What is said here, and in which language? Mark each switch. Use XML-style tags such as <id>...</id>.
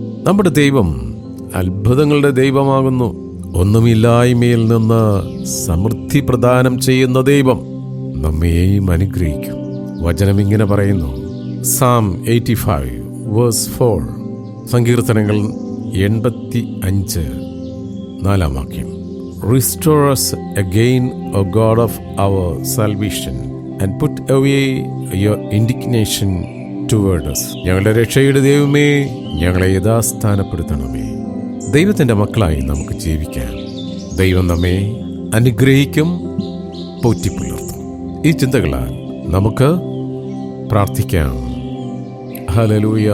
<ml>നമ്മുടെ ദൈവം അത്ഭുതങ്ങളുടെ ദൈവമാകുന്നു. ഒന്നുമില്ലായ്മയിൽ നിന്ന് സമൃദ്ധി പ്രദാനം ചെയ്യുന്ന ദൈവം നമ്മെയും അനുഗ്രഹിക്കും. വചനം ഇങ്ങനെ പറയുന്നു,</ml> <en>Psalm 85 verse 4,</en> <ml>സങ്കീർത്തനങ്ങൾ 85 4-ാം വാക്യം.</ml> <en>Restore us again, O God of our salvation, and put away your indignation toward us.</en> <ml>ഞങ്ങളുടെ രക്ഷയുടെ ദൈവമേ, ഞങ്ങളെ യഥാസ്ഥാനപ്പെടുത്തണമേ. ദൈവത്തിൻ്റെ മക്കളായി നമുക്ക് ജീവിക്കാം. ദൈവം നമ്മെ അനുഗ്രഹിക്കും, പോറ്റിപ്പുലർത്തും. ഈ ചിന്തകളാൽ നമുക്ക് പ്രാർത്ഥിക്കാം. ഹല്ലേലൂയ.</ml>